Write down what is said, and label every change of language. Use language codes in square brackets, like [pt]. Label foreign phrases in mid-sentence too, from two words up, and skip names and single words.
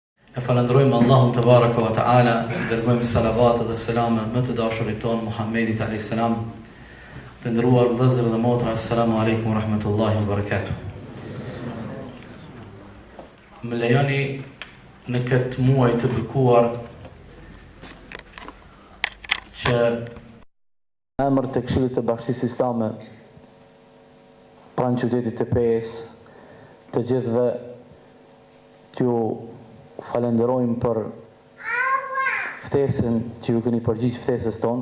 [sq] E falenderojmë Allahun te [ar] تبارك وتعالى, [sq] i dërgojmë salavat dhe selame më të dashurit ton Muhammedit [ar] عليه السلام. [sq] Të nderuar vëllezër dhe motra, [ar] السلام عليكم ورحمة الله وبركاته. Më lejoni në këtë muaj të bekuar që emër të Këshillit të Bashkisë Islame pranë qytetit të Pes, të gjithëve t'ju falenderojmë për ftesën që ju keni përgjigj ftesës tonë.